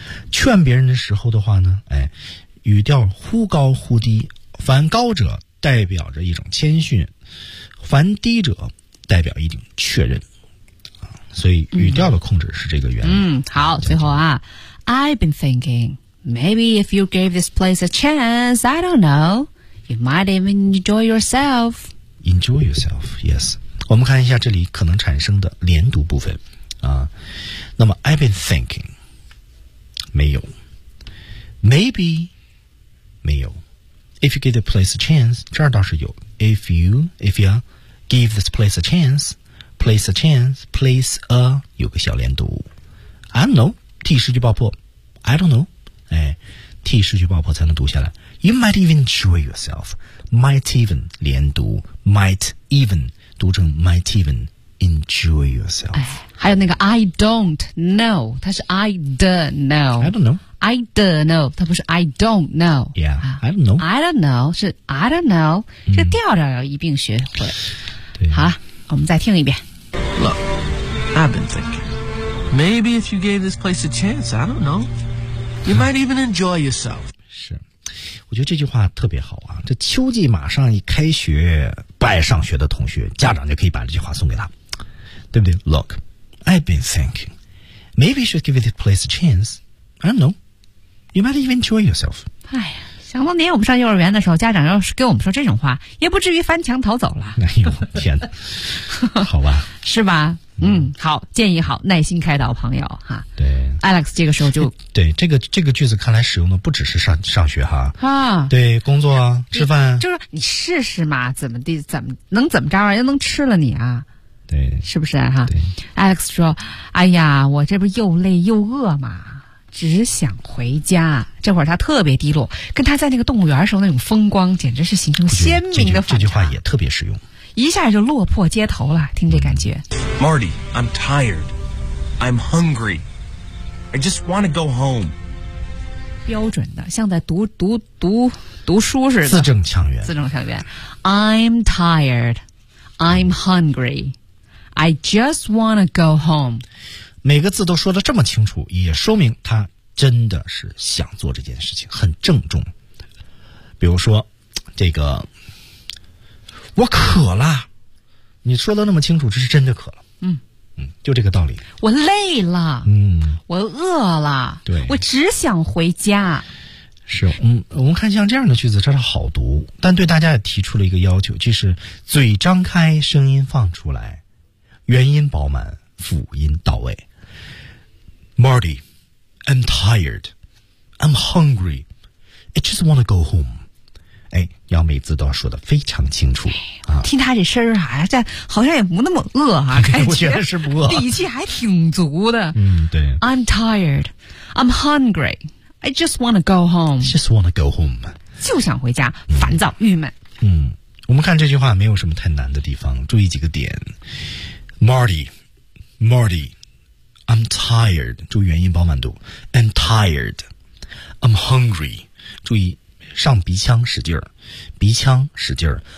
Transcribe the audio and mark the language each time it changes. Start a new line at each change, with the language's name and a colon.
Chinese: 劝别人的时候的话呢，语调忽高忽低，凡高者代表着一种谦逊，凡低者代表一种确认啊。所以语调的控制是这个原理。好，最后啊 ，
English: I've been thinking。 Maybe if you gave this place a chance, I don't know, you might even enjoy yourself. Enjoy yourself, yes.
Chinese: 我们看一下这里可能产生的连读部分啊。
English: 那么 I've been thinking, 没有。Maybe, 没有。 If you gave the place a chance,
Chinese: 这儿倒是有。
English: If you give this place a chance, place a chance, place a,
Chinese: 有个小连读。
English: I don't know,
Chinese: 替失去爆破。I don't know. 替失去爆破才能读下来。
English: You might even enjoy yourself. Might even 连读 ，might even 读成 might even enjoy yourself。
Chinese: 还有那个
English: I don't know，
Chinese: 它是
English: I don't know。 I don't know。 I don't know，
Chinese: 它不是
English: I don't know。 Yeah， I don't know。 I don't know 是 I don't know，
Chinese: 这个调调要一并学会。对，好，我们再听一遍。
English: Look， I've been thinking. Maybe if you gave this place a chance, I don't know. You might even enjoy yourself.
Chinese: 是，我觉得这句话特别好啊！这秋季马上一开学，不爱上学的同学，家长就可以把这句话送给他，对不对 ？
English: Look, I've been thinking. Maybe you should give this place a chance. I don't know. You might even enjoy yourself.
Chinese: 哎呀，想当年我们上幼儿园的时候，家长要是给我们说这种话，也不至于翻墙逃走了。哎呦，天哪！好吧，是吧？好，建议好，耐心开导朋友哈。对，Alex 这个时候就对这个句子，看来使用的不只是上学哈。啊，对，工作、吃饭，就是你试试嘛，怎么着啊？又能吃了你啊？对，是不是哈、啊、？Alex 说：“哎呀，我这不又累又饿嘛，只想回家。这会儿他特别低落，跟他在那个动物园时候那种风光简直是形成鲜明的反差。这句话也特别实用，一下就落魄街头了，听这感觉。
English: Marty, I'm tired. I'm hungry. I just want to go home.
Chinese: 标准的，像在读书似的，字正腔圆，字正腔圆。
English: I'm tired, I'm hungry, I just wanna go home。
Chinese: 每个字都说得这么清楚，也说明他真的是想做这件事情，很郑重。比如说，这个我渴了，你说得那么清楚，这是真的渴了。就这个道理。我累了，我饿了，对，我只想回家。是，我们看像这样的句子，这是好读，但对大家也提出了一个要求，就是嘴张开，声音放出来，元音饱满，辅音到位。
English: Marty, I'm tired, I'm hungry, I just want to go home。
Chinese: 哎，要每字都要说得非常清楚啊！听他这声儿啊，这好像也不那么饿啊，感觉是不饿，底气还挺足的。对。
English: I'm tired, I'm hungry, I just want to go home. Just want to go home.
Chinese: 就想回家，烦躁、郁闷。我们看这句话没有什么太难的地方，注意几个点。
English: Marty, I'm tired.
Chinese: 注意元音饱满度。
English: I'm tired, I'm hungry.
Chinese: 注意。上鼻腔使劲儿，鼻腔使劲儿。